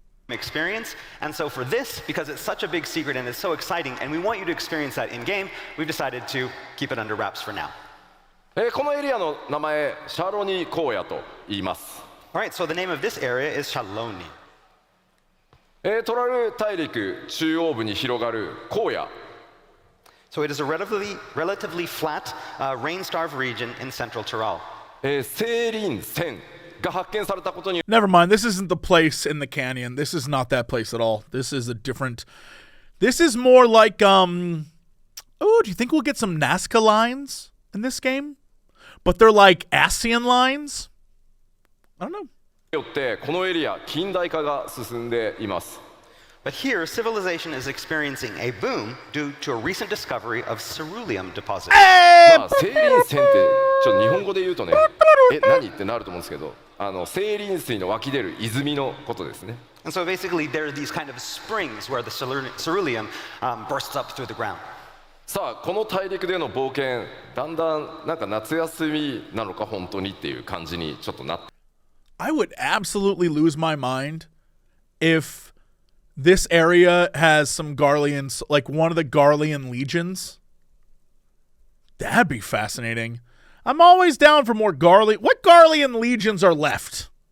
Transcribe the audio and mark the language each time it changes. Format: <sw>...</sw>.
<en>Experience, and so for this, because it's such a big secret and it's so exciting, and we want you to experience that in-game, we've decided to keep it under wraps for now.</en> <ja>このエリアの名前シャロニー荒野と言います。</ja> <en>Alright, so the name of this area is Shaloni.</en> <ja>トラル大陸中央部に広がる荒野。</ja> <en>So it is a relatively flat, rain-starved region in central Tyrol.</en> <ja>セイリン泉が発見されたことに</ja> <en>Never mind. This isn't the place in the canyon. This is not that place at all. This is a different. This is more like Oh, do you think we'll get some Nazca lines in this game? But they're like ASEAN lines? I don't know.</en> <ja>よってこのエリア近代化が進んでいます。</ja> <en>But here, civilization is experiencing a boom due to a recent discovery of ceruleum deposits.</en> <ja>セイリン泉ってちょっと日本語で言うとね、何ってなると思うんですけど、セイリン水の湧き出る泉のことですね。</ja> <en>And so basically, there are these kind of springs where the ceruleum bursts up through the ground.</en> <ja>さあこの大陸での冒険、だんだんなんか夏休みなのか本当にっていう感じにちょっとなって。</ja> <en>I would absolutely lose my mind if this area has some Garleans, like one of the Garlean legions. That'd be fascinating. I'm always down for more Garlean. What Garlean legions are left?</en>